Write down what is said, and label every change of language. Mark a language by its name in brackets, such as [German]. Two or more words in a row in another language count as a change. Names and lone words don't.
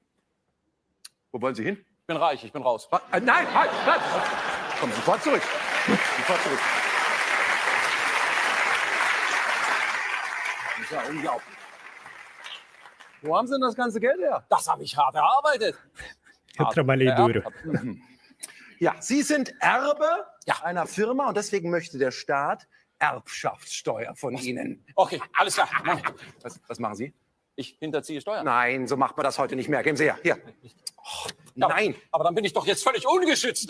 [German] Wo wollen Sie hin? Ich bin reich, ich bin raus. Nein, halt, bleib. Komm, sofort zurück. Sofort zurück. Das ist ja unglaublich. Wo haben Sie denn das ganze Geld her? Das habe ich hart erarbeitet. [Portuguese] Eu trabalhei duro. [German] Ja, Sie sind Erbe einer Firma und deswegen möchte der Staat Erbschaftssteuer von Ihnen. Okay, alles klar. Was machen Sie? Ich hinterziehe Steuern. Nein, so macht man das heute nicht mehr. Geben Sie her. Hier. Oh, nein. Aber dann bin ich doch jetzt völlig ungeschützt.